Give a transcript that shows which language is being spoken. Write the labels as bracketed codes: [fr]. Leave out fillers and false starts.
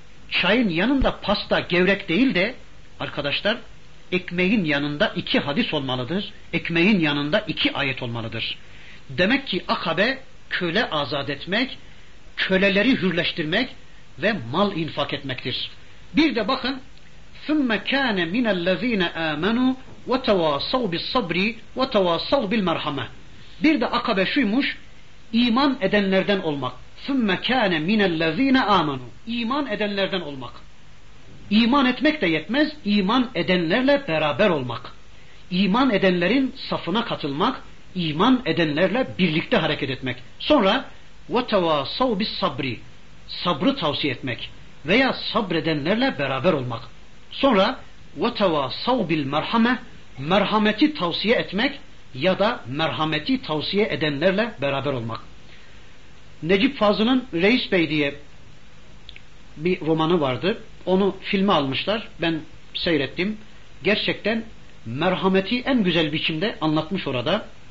[tr] Çayın yanında pasta gevrek değil de arkadaşlar, ekmeğin yanında iki hadis olmalıdır. Ekmeğin yanında iki ayet olmalıdır. Demek ki akabe köle azat etmek, köleleri hürleştirmek ve mal infak etmektir. Bir de bakın, [ar] ثُمَّ كَانَ مِنَ الَّذ۪ينَ آمَنُوا وَتَوَاصَوْ بِالصَّبْرِ وَتَوَاصَوْ بِالْمَرْحَمَةِ. [tr] Bir de akabe şuymuş, iman edenlerden olmak. [ar] ثُمَّ كَانَ مِنَ الَّذ۪ينَ آمَنُوا. [tr] İman edenlerden olmak. İman etmek de yetmez, iman edenlerle beraber olmak. İman edenlerin safına katılmak, iman edenlerle birlikte hareket etmek. Sonra [ar] وَتَوَاصَوْ بِالصَّبْرِ. [tr] Sabrı tavsiye etmek veya sabredenlerle beraber olmak. Sonra [ar] وَتَوَاصَوْ بِالْمَرْحَمَةِ. [tr] Merhameti tavsiye etmek ya da merhameti tavsiye edenlerle beraber olmak. Necip Fazıl'ın Reis Bey diye bir romanı vardı. Onu filme almışlar. Ben seyrettim. Gerçekten merhameti en güzel biçimde anlatmış orada.